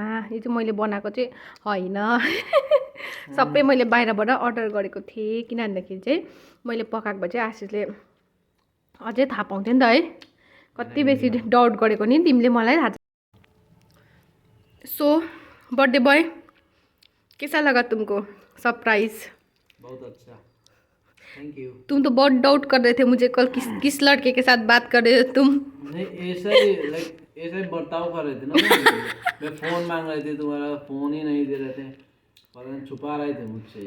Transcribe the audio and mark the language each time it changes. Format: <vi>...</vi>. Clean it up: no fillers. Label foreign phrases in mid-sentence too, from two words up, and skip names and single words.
<ne>यो चाहिँ मैले बनाएको चाहिँ होइन, सबै मैले बाहिरबाट अर्डर गरेको थिएँ, किन भन्दाखेरि चाहिँ मैले पकाएको भए चाहिँ आशिषले अझै थाहा पाउँथ्यो नि त है, कति बेसी डाउट गरेको नि तिमीले मलाई थाहा छ।</ne> <hi>सो</hi> <en>birthday boy</en> <hi>कैसा लगा तुमको सरप्राइज? बहुत अच्छा,</hi> <en>thank you.</en> <hi>तुम तो बहुत डाउट कर रहे थे मुझे कल, किस लड़के के साथ बात कर रहे थे तुम? नहीं ऐसा ही लाइक ऐसा ही बर्ताव कर रहे थे ना। मैं फोन मांग रहे थे, तुम्हारा फोन ही नहीं दे रहे थे, और छुपा रहे थे मुझसे,</hi>